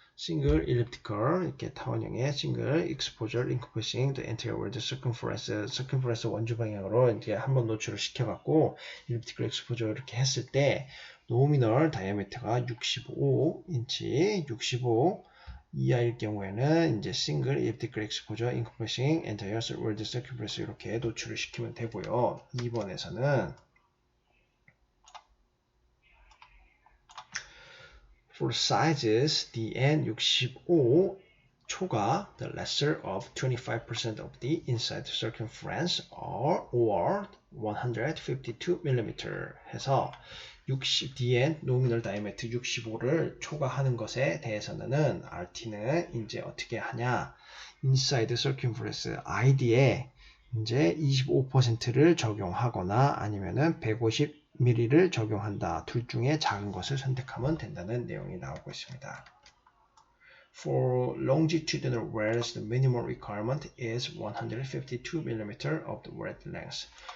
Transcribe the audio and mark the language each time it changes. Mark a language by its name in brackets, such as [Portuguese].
[Korean] 싱글 elliptical 이렇게 타원형의 싱글 [English] exposure encompassing the entire world circumference [Korean] 원주 방향으로 이제 한번 노출을 시켜갖고 elliptical exposure 이렇게 했을 때 노미널 다이아미터가 65인치 65 이하일 경우에는 이제 싱글 elliptical [English] exposure encompassing entire world circumference [Korean] 이렇게 노출을 시키면 되고요. 2번에서는 [English] for sizes DN65 [Korean] 초가 [English] the lesser of 25% of the inside circumference or 152 mm [Korean] 해서 60 DN 노미널 다이아미터 65를 초과하는 것에 대해서는 RT는 이제 어떻게 하냐? 인사이드 서큐럼퍼런스 ID에 이제 25%를 적용하거나 아니면은 150mm를 적용한다. 둘 중에 작은 것을 선택하면 된다는 내용이 나오고 있습니다. [English] For longitudinal welds, the minimum requirement is 152 mm of the weld length.